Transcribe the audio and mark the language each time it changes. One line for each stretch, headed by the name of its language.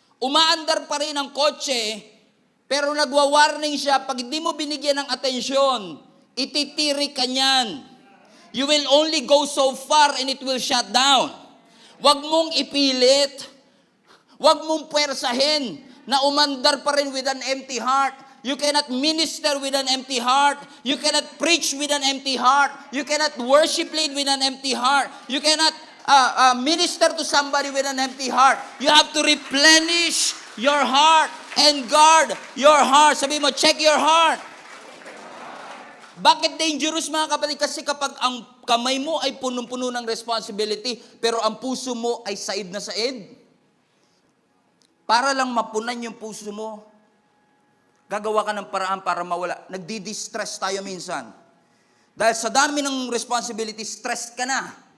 Filipino: Umaandar pa rin ang kotse, pero nagwa-warning siya, pag hindi mo binigyan ng atensyon, ititirik ka niyan.
English: You will only go so far and it will shut down.
Filipino: Huwag mong ipilit. Huwag mong puwersahin na umandar pa rin
English: with an empty heart. You cannot minister with an empty heart. You cannot preach with an empty heart. You cannot worship lead with an empty heart. You cannot minister to somebody with an empty heart. You have to replenish your heart and guard your heart.
Filipino: Sabi mo,
English: check your heart.
Filipino: Bakit dangerous mga kapatid? Kasi kapag ang kamay mo ay punong-puno ng responsibility, pero ang puso mo ay said na said, para lang mapunan yung puso mo, gagawa ka ng paraan para mawala. Nagdi-distress tayo minsan. Dahil sa dami ng responsibility, stressed ka na.